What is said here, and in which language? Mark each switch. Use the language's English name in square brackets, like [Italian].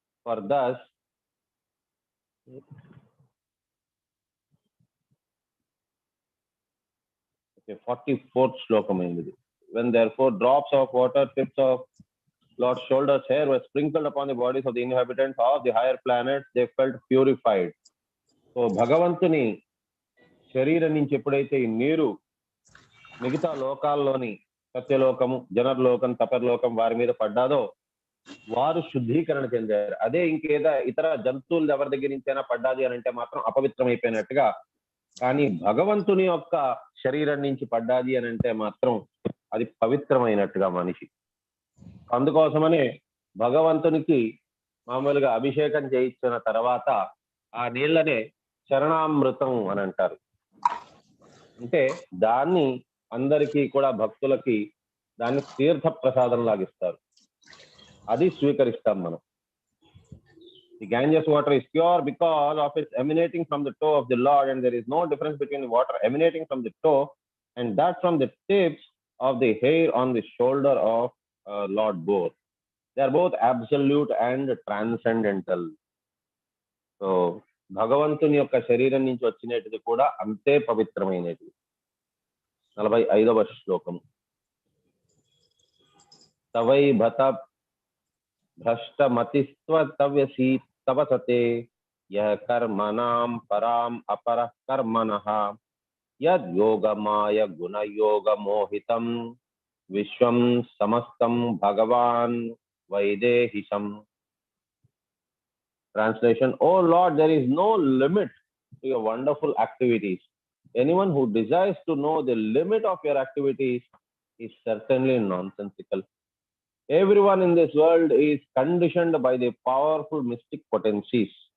[English] For thus, okay, 44th slokam [Telugu] ayindi. [English] When therefore drops of water, tips of Lord's shoulders hair were sprinkled upon the bodies of the inhabitants of the higher planets, they felt purified. [Telugu] So భగవంతుని శరీరం నుంచి ఎప్పుడైతే ఈ నీరు మిగతా లోకాల్లోని సత్యలోకము, జనర్లోకం, తపర్లోకం వారి మీద పడ్డాదో వారు శుద్ధీకరణ చెందారు. అదే ఇంకేదా ఇతర జంతువులు ఎవరి దగ్గర నుంచైనా పడ్డాది అని అంటే మాత్రం అపవిత్రం అయిపోయినట్టుగా. కానీ భగవంతుని యొక్క శరీరం నుంచి పడ్డాది అని అంటే మాత్రం అది పవిత్రమైనట్టుగా మనిషి. అందుకోసమనే భగవంతునికి మామూలుగా అభిషేకం చేయించిన తర్వాత ఆ నీళ్ళనే చరణామృతం అని అంటారు. అంటే దాన్ని అందరికీ కూడా భక్తులకి దాన్ని తీర్థ ప్రసాదం లాగిస్తారు, అది స్వీకరిస్తాం మనం. [English] The Ganges water is pure because of its emanating from the toe of the Lord, and there is no difference between the water emanating from the toe and that from the tips of the hair on the shoulder of Lord both. They are both absolute and transcendental. [Telugu] So, భగవంతుని యొక్క శరీరం నుంచి వచ్చినది కూడా అంతే పవిత్రమైనది. 45వ శ్లోకం. [Sanskrit] తవై భత భ్రష్టమతిస్త్వతవ్యసి తవసతే యః కర్మణాం పరాం అపరః కర్మణః యద్ యోగమాయ గుణయోగమోహితం విశ్వం సమస్తం భగవాన్ వైదేహిషం. [English] Translation: Oh Lord, there is no limit to your wonderful activities. Anyone who desires to know the limit of your activities is certainly nonsensical. Everyone in this world is conditioned by the powerful mystic potencies.